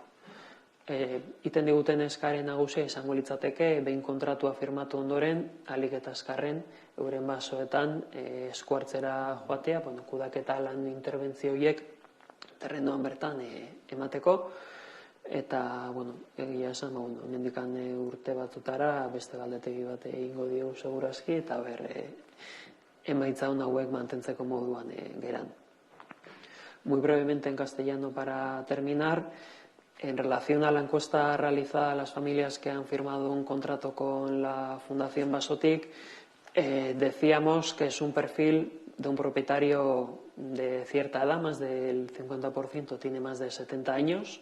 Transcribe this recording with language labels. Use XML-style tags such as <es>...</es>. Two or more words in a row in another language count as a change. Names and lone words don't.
<eu>Iten diguten eskaren nagusia izango litzateke, behin kontratua firmatu ondoren, ahalik eta azkarren, euren basoetan eskuartzera joatea, kudaketa lan interbentzio horiek terrendoan bertan emateko. Eta, egia esan, hemendikan urte batzutara beste galdetegi bat egingo diogu segurazki, eta emaitza hauek mantentzeko moduan geran.</eu> <es>Muy brevemente en castellano para terminar. En relación a la encuesta realizada a las familias que han firmado un contrato con la Fundación Basotik, decíamos que es un perfil de un propietario de cierta edad, más del 50% tiene más de 70 años.</es>